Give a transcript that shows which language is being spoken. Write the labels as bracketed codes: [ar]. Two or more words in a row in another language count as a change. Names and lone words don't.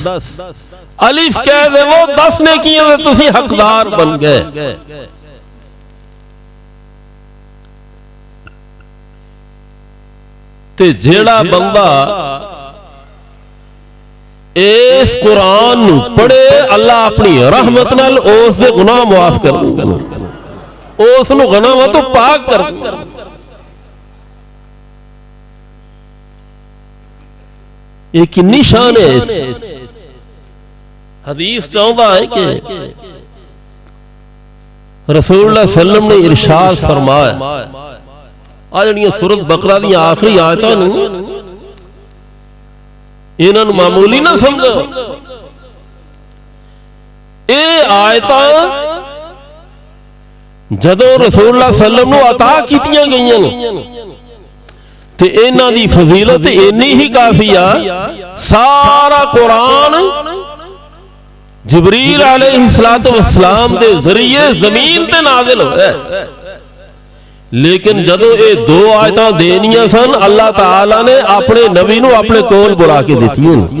[pa] الف کہہ دے وہ 10 نے کیا، تسیں حقدار بن گئے. تے جیہڑا بندہ اس قرآن پڑھے، اللہ اپنی رحمت نال اس دے گناہ معاف کر دے گا، اس نوں گناہ توں پاک کر دے گا. یہ کتنی شان ہے اس حدیث چاہتا ہے کہ رسول اللہ [ar] صلى الله عليه وسلم [pa] نے ارشاد فرمایا، آ جہڑیاں سورت بقرہ دی آخری آیتاں نے انہاں نوں معمولی نہ سمجھو. یہ آیتاں جدوں رسول اللہ [ar] صلى الله عليه وسلم [pa] نوں عطا کیتیاں گئیاں نے تے انہاں دی فضیلت اِنّی ہی کافی آ. سارا قرآن جبریل [ar] عليه الصلاة والسلام [pa] دے ذریعے زمین تے نازل ہویا، لیکن جدوں یہ 2 آیتاں دینیاں سن، اللہ تعالیٰ نے اپنے نبی نوں اپنے کول بلا کے دتیاں,